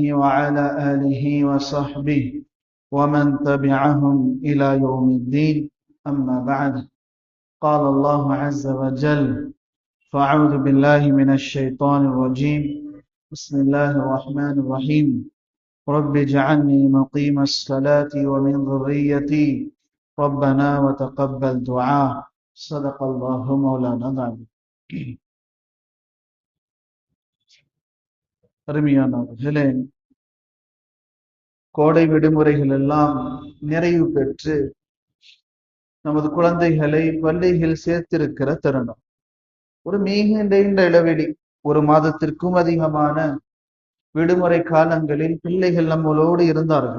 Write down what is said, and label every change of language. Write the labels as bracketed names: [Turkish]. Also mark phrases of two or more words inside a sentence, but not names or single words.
[Arabic] وعلى آله وصحبه ومن تبعهم إلى يوم الدين أما بعد قال الله عز وجل فأعوذ بالله من الشيطان الرجيم بسم الله الرحمن الرحيم رب اجعلني مقيم الصلاة ومن ذريتي ربنا وتقبل دعاء صدق الله مولانا العظيم. [Tamil] அருமையானவர்களே, கோடை விடுமுறைகள் எல்லாம் நிறைவு பெற்று நமது குழந்தைகளை பள்ளியில் சேர்த்திருக்கிற தருணம். ஒரு மிக நீண்ட இடைவெளி, ஒரு மாதத்திற்கும் அதிகமான விடுமுறை காலங்களில் பிள்ளைகள் நம்மளோடு இருந்தார்கள்.